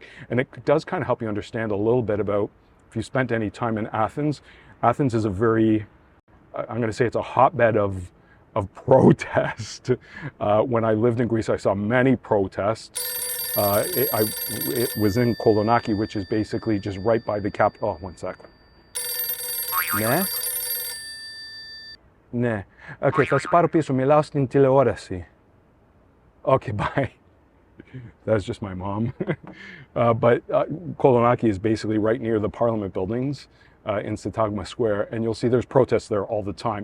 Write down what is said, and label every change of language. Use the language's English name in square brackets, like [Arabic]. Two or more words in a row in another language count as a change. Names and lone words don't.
[English] And it does kind of help you understand a little bit about, if you spent any time in Athens, Athens is a very, I'm going to say it's a hotbed of protest. When I lived in Greece, I saw many protests. It was in Kolonaki, which is basically just right by the capital. Oh, one second. [Greek] Ναι. Ναι. Okay, θα σε πάρω πίσω. Μιλάω στην τηλεόραση. [English] Okay, bye. That's just my mom. But Kolonaki is basically right near the parliament buildings in Syntagma Square, and you'll see there's protests there all the time.